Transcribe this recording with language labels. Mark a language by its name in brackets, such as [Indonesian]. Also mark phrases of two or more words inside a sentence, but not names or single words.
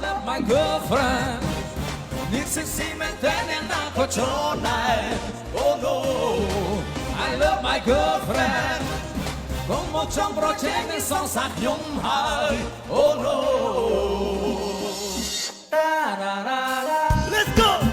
[English] my girlfriend [Khmer] នេះសិស៊ីមែនតែអ្នកណាក៏ច្រណែន [English] Oh no I love my girlfriend [Khmer] កុំមកចំប្រជែងនឹងសងសាខ្ញុំហើយ [English] Oh no Let's go